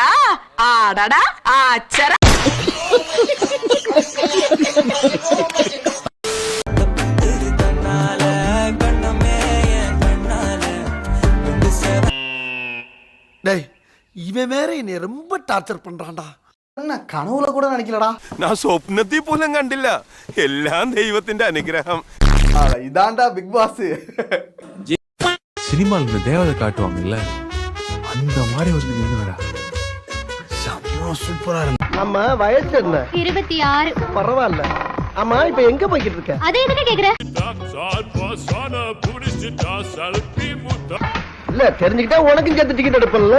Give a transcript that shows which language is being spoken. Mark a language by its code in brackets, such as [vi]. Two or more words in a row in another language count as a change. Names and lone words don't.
[ta] ஆடாடா ஆச்சர. டேய், இவன் வேற என்னை ரொம்ப டார்ச்சர் பண்றான்டா. கனவுல கூட நடிக்கில்லடா. [ml] ഞാൻ സ്വപ്നത്തിൽ പോലും കണ്ടില്ല. എല്ലാം ദൈവത്തിന്റെ അനുഗ്രഹം. ഇതാണ്ടാ ബിഗ് ബോസ്. [ta] சினிமால இந்த தேவதை காட்டுவாங்கல்ல, அந்த மாதிரி வந்து நின்னுடா. செம்ம சூப்பரா இருக்கு. நம்ம வயசு என்ன? 26. பரவாயில்ல. ஆமா, இப்ப எங்க போய்கிட்டு இருக்க? அதே எதுக்கு கேக்குற? இல்ல, தெரிஞ்சுக்கிட்டா உனக்கும் சேர்த்து டிக்கெட் எடுப்பல.